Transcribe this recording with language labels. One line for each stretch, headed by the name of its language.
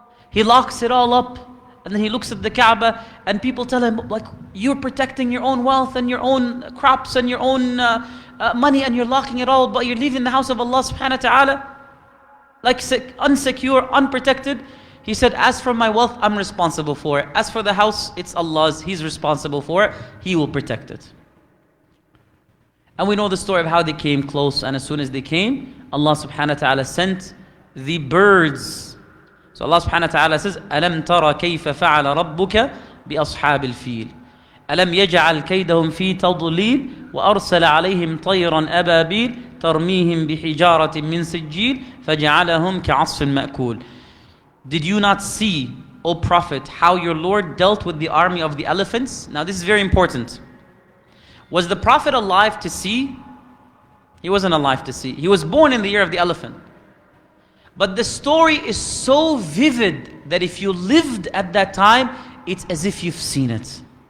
English: He locks it all up, and then he looks at the Kaaba, and people tell him, like, you're protecting your own wealth and your own crops and your own money, and you're locking it all, but you're leaving the house of Allah subhanahu wa ta'ala like unsecure, unprotected. He said, as for my wealth, I'm responsible for it. As for the house, it's Allah's. He's responsible for it. He will protect it. And we know the story of how they came close. And as soon as they came, Allah subhanahu wa ta'ala sent the birds. So Allah subhanahu wa ta'ala says,
Arabic: أَلَمْ تَرَ كَيْفَ فَعَلَ رَبُّكَ بِأَصْحَابِ الْفِيلِ أَلَمْ يَجْعَلْ كَيْدَهُمْ فِي تَضْلِيلٍ وَأَرْسَلَ عَلَيْهِمْ طَيْرًا أَبَابِيلَ تَرْمِيهِمْ بِحِجَارَةٍ مِّن سِجِّيلٍ فَجَعَلَهُمْ كَعَصْفٍ مَأْكُولٍ.
English: Did you not see, O Prophet, how your Lord dealt with the army of the elephants? Now this is very important. Was the Prophet alive to see? He wasn't alive to see. He was born in the year of the elephant. But the story is so vivid that if you lived at that time, it's as if you've seen it.